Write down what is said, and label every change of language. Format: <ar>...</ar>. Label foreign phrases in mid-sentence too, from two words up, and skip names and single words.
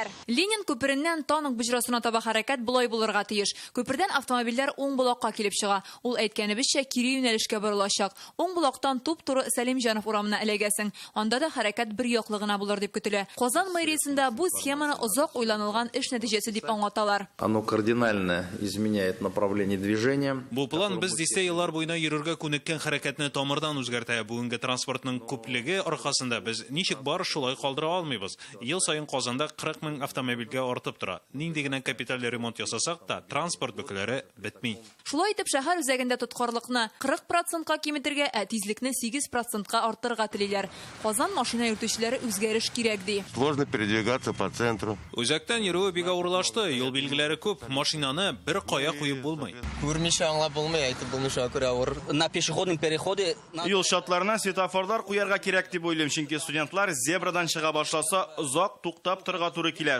<tt>Ленин күпереннән Танк буҗрасына таба хәрәкәт булай булырга тиеш. Күпердән автомобильләр уң Булакка килеп чыга. Ул әйткәнебезчә кире юнәлешкә борылачак. Уң Булактан туп-туры Сәлимҗанов урамына эләгәсең. Анда да хәрәкәт бер яклы гына булыр дип көтелә. Казан мэриясендә бу схеманы озак уйланылган эш нәтиҗәсе дип аңлаталар.</tt> <ru>Оно кардинально изменяет направление движения.</ru> <tt>Бу план без дистә еллар буена йөрергә күнеккән хәрәкәтне Мәдәниятне тамырдан үзгәртә. Бүгенге транспортның күплеге аркасында без ничек бар шулай калдыра алмыйбыз. Ел сайын Казанда 40 000 автомобильгә артып тора. Нинди генә капиталь ремонт ясасак та, транспорт бөкләре бетми. Шулай итеп, шәһәр үзәгендә тоткарлыкны 40%-ка киметергә, тизлекне 8%-ка арттырырга телиләр. Казан машина йөртүчеләре үзгәреш кирәк ди.</tt> <ru>Сложно передвигаться по центру.</ru> <tt>Үзәктән йөрүе бик авырлашты. Юл билгеләре күп, машинаны бер кая куеп булмый. Күрмичә аңлап булмый, әйтеп булмыйча күрә авыр.</tt> <ru>На пешеходном переходе</ru> <tt>Юл шатларына светофорлар куярга кирәк дип уйлыйм, чөнки студентлар зебрадан чыга башласа, озак туктап торырга туры килә.</tt>